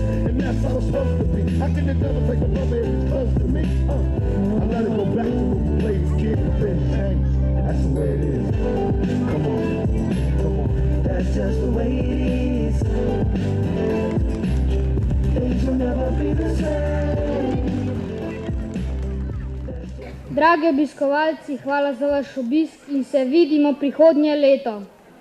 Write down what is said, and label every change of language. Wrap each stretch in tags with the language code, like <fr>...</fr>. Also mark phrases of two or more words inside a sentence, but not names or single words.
<en>And that's how it's supposed to be. How can the devil take a brother if it's close to me? I let it go back to when we played as kids and then change. That's the way it is. Come on, come on. That's just the way it is. Things will never be the same.</en> <sl>Dragi obiskovalci, hvala za vaš obisk in se vidimo prihodnje leto.</sl>